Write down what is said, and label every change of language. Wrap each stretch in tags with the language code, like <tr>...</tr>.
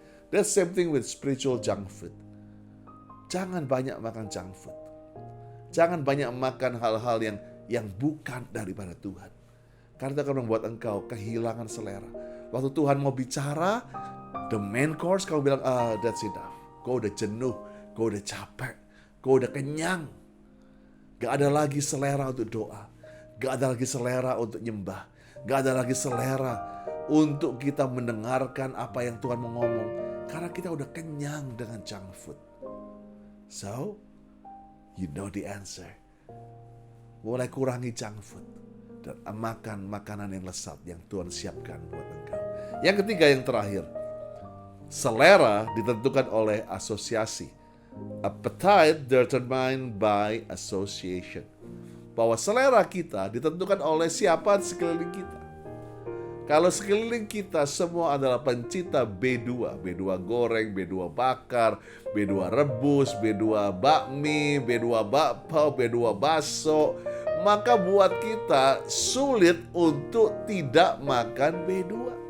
<en>That's same thing with spiritual junk food.</en> <id>Jangan banyak makan junk food. Jangan banyak makan hal-hal yang bukan daripada Tuhan. Karena itu akan membuat engkau kehilangan selera. Waktu Tuhan mau bicara, the main course, kau bilang,</id> <en>that's enough.</en> <id>Kau udah jenuh, kau udah capek, kau udah kenyang. Gak ada lagi selera untuk doa. Gak ada lagi selera untuk nyembah. Gak ada lagi selera untuk kita mendengarkan apa yang Tuhan mau ngomong. Karena kita udah kenyang dengan junk food.</id> <en>So, you know the answer.</en> <id>mulai kurangi junk food. Dan makan makanan yang lezat yang Tuhan siapkan buat engkau. Yang ketiga, yang terakhir, selera ditentukan oleh asosiasi.</id> <en>Appetite determined by association.</en> <id>Bahwa selera kita ditentukan oleh siapa sekeliling kita. Kalau sekeliling kita semua adalah pencinta B2 goreng, B2 bakar, B2 rebus, B2 bakmi, B2 bakpao, B2 baso, maka buat kita sulit untuk tidak makan B2.</id>